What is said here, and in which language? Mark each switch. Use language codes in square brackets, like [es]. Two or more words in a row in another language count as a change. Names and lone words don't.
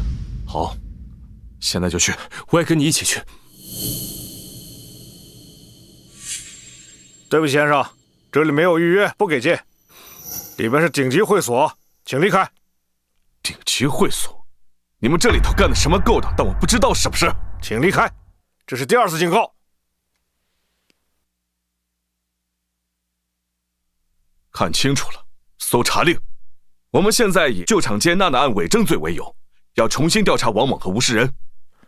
[zh] 好，現在就去。我也跟你一起去。對不起，先生，這裡沒有預約，不給進。裡面是頂級會所，請離開。頂級會所？你們這裡頭幹的什麼勾當？但我不知道是不是？請離開，這是第2次警告。看清楚了，搜查令。我們現在以舊廠街娜娜案偽證罪為由，要重新調查王猛和吳世仁。